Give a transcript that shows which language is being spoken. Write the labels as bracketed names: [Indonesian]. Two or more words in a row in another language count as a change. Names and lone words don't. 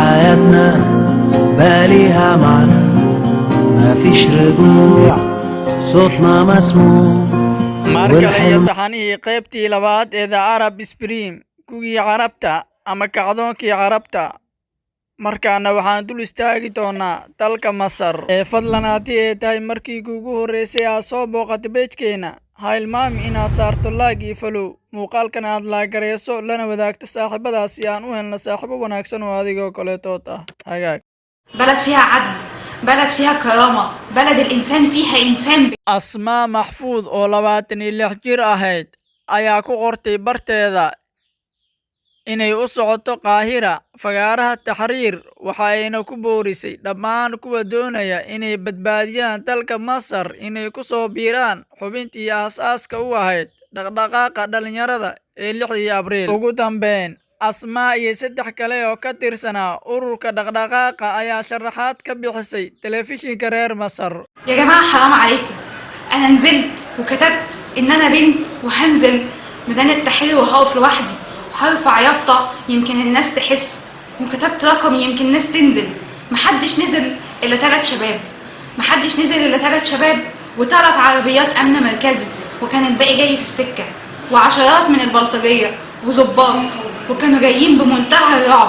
[Arabic] حياتنا باليها معنى ما فيش رجوع صوتنا مسموع [Somali] markale taxanihii qaybtii labaad ee The Arab Spring kugii carabta ama kacdoonkii carabta markaana waxaan dul istaagi doonaa dalka Masar fadlan haddii ay tahay markii ugu horeysay aad soo booqatay page-keena ha hilmaami inaad saarto like iyo follow muuqaalkan aad la gareyso lana wadaagto saaxiibadaas si aan u helno saaxiibo wanaagsan oo adigoo kaleetood ah hagaag [Arabic] بلد فيها عدل، بلد فيها كرامة، بلد الإنسان فيها إنسان. [Somali] Asmaa Maxfuud oo 26 jir ahayd ayaa ku qortay barteeda inay u socoto Qaahira fagaaraha Tahriir waxa ayna ku boorisay dhammaan kuwa doonaya inay badbaadiyaan dalka Masar inay ku soo biiraan xubintii aasaaska u ahayd dhaqdhaqaaqa dhalinyarada ee 6 Abriil. Ugu dambeyn Asmaa iyo 3 kale oo ka tirsanaa ururka dhaqdhaqaaqa ayaa sharaxaad ka bixisay telefishinka reer Masar. [Arabic] يا جماعة حرام عليكم، أنا نزلت وكتبت إن أنا بنت وهنزل ميدان التحرير وهقف لوحدي وهرفع يافطة يمكن الناس تحس، وكتبت رقم يمكن الناس تنزل. محدش نزل إلا 3 شباب، محدش نزل إلا 3 شباب و3 عربيات أمن مركزي، وكان الباقي جاي في السكة، وعشرات من البلطجية وظباط، وكانوا جايين بمنتهى الرعب.